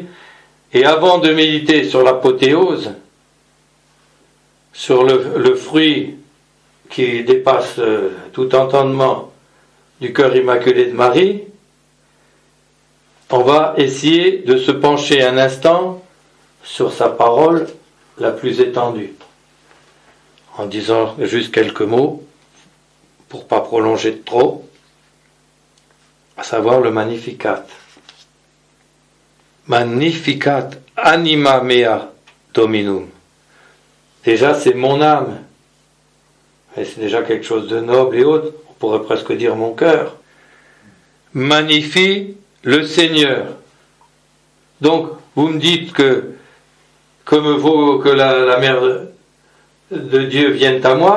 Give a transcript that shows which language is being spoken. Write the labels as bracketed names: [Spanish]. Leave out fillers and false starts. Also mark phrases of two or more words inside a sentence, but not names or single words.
[French] Et avant de méditer sur l'apothéose, sur le fruit qui dépasse tout entendement du cœur immaculé de Marie, on va essayer de se pencher un instant sur sa parole la plus étendue, en disant juste quelques mots, pour ne pas prolonger de trop, à savoir le Magnificat. [Latin] Magnificat anima mea Dominum. [French] Déjà, c'est mon âme. Et c'est déjà quelque chose de noble et haut. On pourrait presque dire mon cœur. Magnifie le Seigneur. Donc, vous me dites que que la mère de Dieu vienne à moi.